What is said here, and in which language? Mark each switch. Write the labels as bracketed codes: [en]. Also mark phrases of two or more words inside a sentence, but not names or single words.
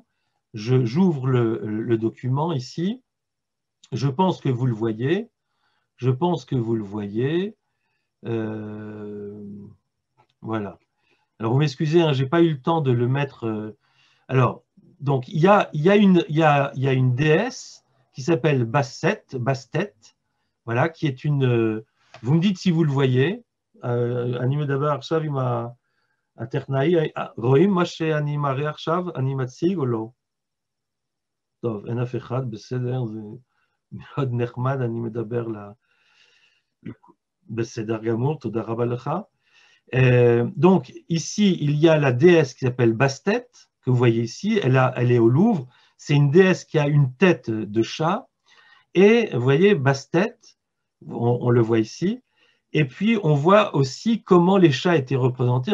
[fr] J'ouvre le document ici, je pense que vous le voyez, voilà. Alors vous m'excusez, hein, je n'ai pas eu le temps de le mettre. Alors, donc il y a une déesse qui s'appelle Bastet, voilà, qui est une. Vous me dites si vous le voyez. Anime d'abord, [he] עכשיו עם הטכנאי, רואים מה שאני מראה עכשיו, אני מציג או לא? טוב, אין אף אחד, בסדר, זה מאוד נחמד, אני מדבר בסדר גמור, תודה רבה לך. [fr] Donc ici, il y a la déesse qui s'appelle Bastet, que vous voyez ici, elle est au Louvre. C'est une déesse qui a une tête de chat. Et vous voyez, Bastet, on le voit ici. Et puis, on voit aussi comment les chats étaient représentés.